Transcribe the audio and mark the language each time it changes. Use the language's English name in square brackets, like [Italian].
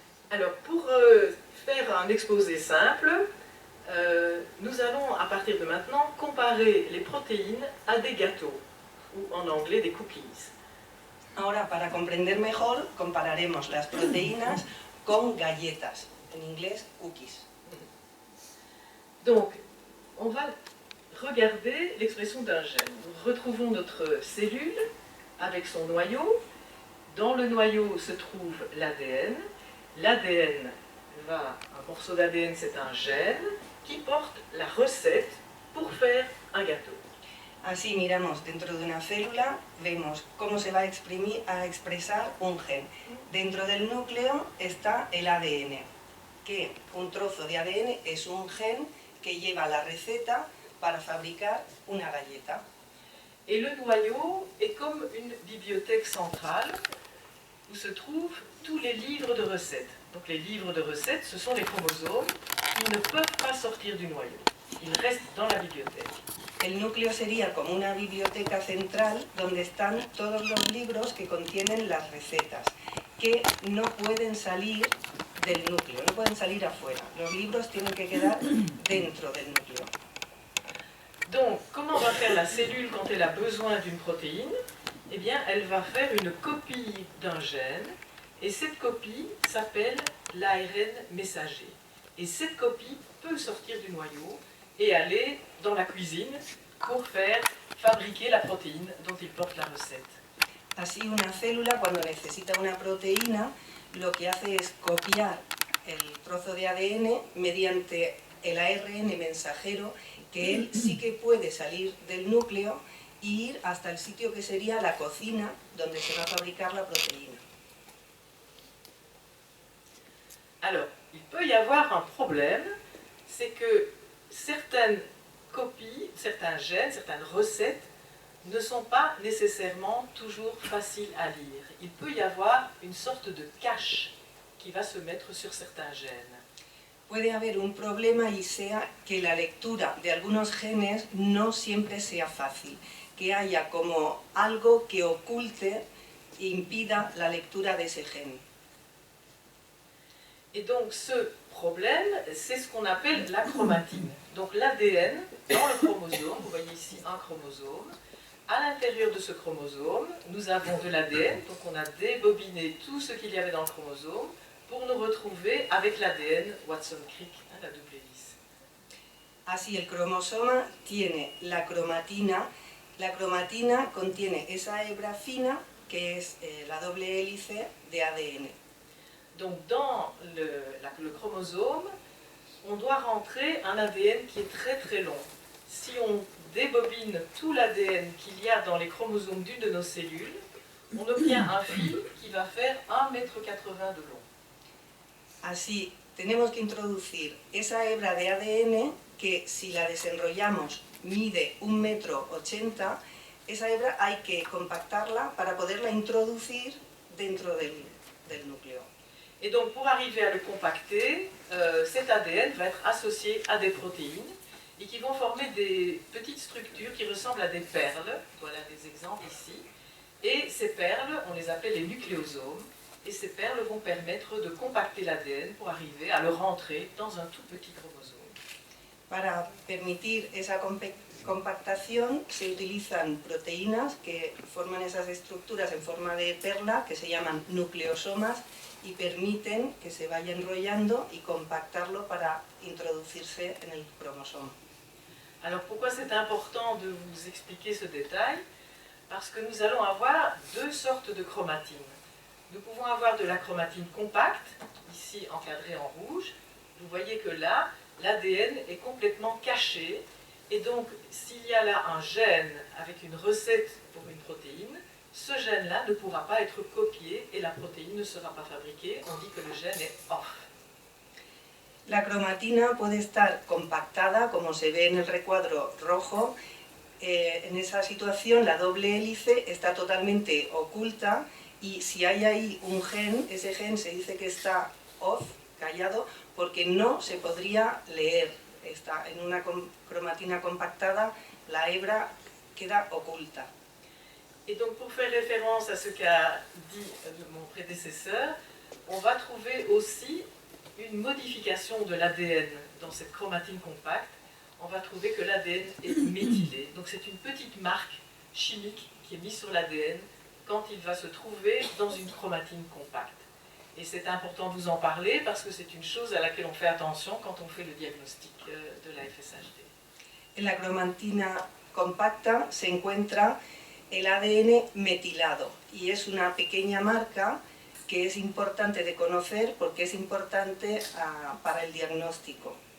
[French] Alors, pour faire un exposé simple, nous allons, à partir de maintenant, comparer les protéines à des gâteaux, ou en anglais des cookies. [Spanish] Ahora, para comprender mejor, compararemos las proteínas con galletas, en inglés cookies. [French] Donc, on va regardez l'expression d'un gène. Nous retrouvons notre cellule avec son noyau. Dans le noyau se trouve l'ADN. L'ADN un morceau d'ADN, c'est un gène qui porte la recette pour faire un gâteau. [Spanish] Así miramos dentro de una célula, vemos cómo se va a expresar un gen. Dentro del núcleo está el ADN, que un trozo de ADN es un gen que lleva la receta para fabricar una galleta. [French] Et le noyau est comme une bibliothèque centrale où se trouvent tous les livres de recettes. Donc les livres de recettes, ce sont les chromosomes qui ne peuvent pas sortir du noyau. Ils restent dans la bibliothèque. [Spanish] El núcleo sería como una biblioteca central donde están todos los libros que contienen las recetas, que no pueden salir del núcleo, no pueden salir afuera. Los libros tienen que quedar dentro del núcleo. [French] Donc, comment va faire la cellule quand elle a besoin d'une protéine? Eh bien, elle va faire une copie d'un gène, et cette copie s'appelle l'ARN messager. Et cette copie peut sortir du noyau et aller dans la cuisine pour faire fabriquer la protéine dont il porte la recette. [Spanish] Así una célula, cuando necesita una proteína, lo que hace es copiar el trozo de ADN mediante el ARN mensajero, que él sí que puede salir del núcleo e ir hasta el sitio que sería la cocina, donde se va a fabricar la proteína. [French] Alors, il peut y avoir un problème, c'est que certaines copies, certains gènes, certaines recettes ne sont pas nécessairement toujours faciles à lire. Il peut y avoir une sorte de cache qui va se mettre sur certains gènes. [Spanish] Puede haber un problema y sea que la lectura de algunos genes no siempre sea fácil, que haya como algo que oculte e impida la lectura de ese gen. [French] Et donc ce problème, c'est ce qu'on appelle la chromatine. Donc l'ADN dans le chromosome, vous voyez ici un chromosome. À l'intérieur de ce chromosome, nous avons de l'ADN, donc on a débobiné tout ce qu'il y avait dans le chromosome pour nous retrouver avec l'ADN Watson-Crick, la double hélice. [Spanish] Así el cromosoma tiene la cromatina. La cromatina contiene esa hebra fina que es la doble hélice de ADN. [French] Donc dans le chromosome, on doit rentrer un ADN qui est très très long. Si on débobine tout l'ADN qu'il y a dans les chromosomes d'une de nos cellules, on obtient un fil qui va faire 1,80 m de long. [Spanish] Así, tenemos que introducir esa hebra de ADN que si la desenrollamos mide 1,80 m, esa hebra hay que compactarla para poderla introducir dentro del núcleo. [French] Et donc pour arriver à le compacter, cet ADN va être associé à des protéines et qui vont former des petites structures qui ressemblent à des perles. Voilà des exemples ici. Et ces perles, on les appelle les nucléosomes. Et ces perles vont permettre de compacter l'ADN pour arriver à le rentrer dans un tout petit chromosome. [Spanish] Para permitir esa compactación se utilizan proteínas que forman esas estructuras en forma de perla que se llaman nucleosomas y permiten que se vaya enrollando y compactarlo para introducirse en el cromosoma. [French] Alors pourquoi c'est important de vous expliquer ce détail? Parce que nous allons avoir deux sortes de chromatine. Nous pouvons avoir de la chromatine compacte, ici encadrée en rouge. Vous voyez que là, l'ADN est complètement caché. Et donc, s'il y a là un gène avec une recette pour une protéine, ce gène-là ne pourra pas être copié et la protéine ne sera pas fabriquée. On dit que le gène est off. [Spanish] La cromatina puede estar compactada, como se ve en el recuadro rojo. En esa situación, la doble hélice está totalmente oculta. Y si hay ahí un gen, ese gen se dice que está off, callado, porque no se podría leer. Está en una cromatina compactada, la hebra queda oculta. [French] Et donc pour faire référence à ce qu'a dit mon prédécesseur, on va trouver aussi une modification de l'ADN dans cette chromatine compacte. On va trouver que l'ADN est méthylé. Donc c'est une petite marque chimique qui est mise sur l'ADN quand il va se trouver dans une chromatine compacte. Et c'est important de vous en parler parce que c'est une chose à laquelle on fait attention quand on fait le diagnostic de la FSHD. [Spanish] En la cromatina compacta se encuentra el ADN metilado y es una pequeña marca que es importante de conocer porque es importante para el diagnóstico.